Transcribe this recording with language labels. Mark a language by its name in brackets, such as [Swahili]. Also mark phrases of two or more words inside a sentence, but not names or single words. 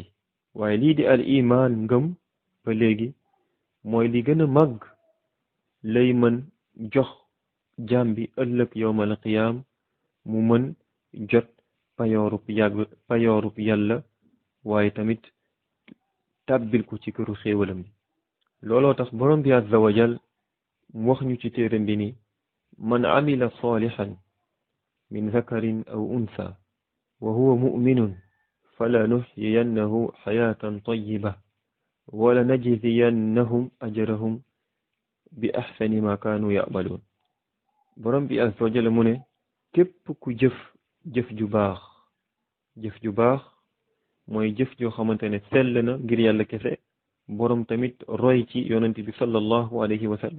[Wolof] waaye lii di [Arabic] الإيمان [Wolof] ngëm ba léegi mooy li gën a màgg lay mën jox jaam bi ëllëg [Arabic] يوم القيامة [Wolof] mu mën jot payoorub yàlla, waaye tamit tàbbil ko ci këru xéewalam bi. looloo tax borom bi [Arabic] عز وجل [Wolof] mu wax ñu ci téeram bi ni [Arabic] من عمل صالحا من ذكر أو أنثى وهو مؤمن فلنحيينه حياة طيبة ولنجزينهم أجرهم بأحسن ما كانوا يعملون. [Wolof] borom bi [Arabic] عز وجل [Wolof] mu ne képp ku jëf ju baax mooy jëf joo xamante ne sell na ngir yàlla kese, borom tamit roy ci yonent bi [Arabic] صلى الله عليه وسلم.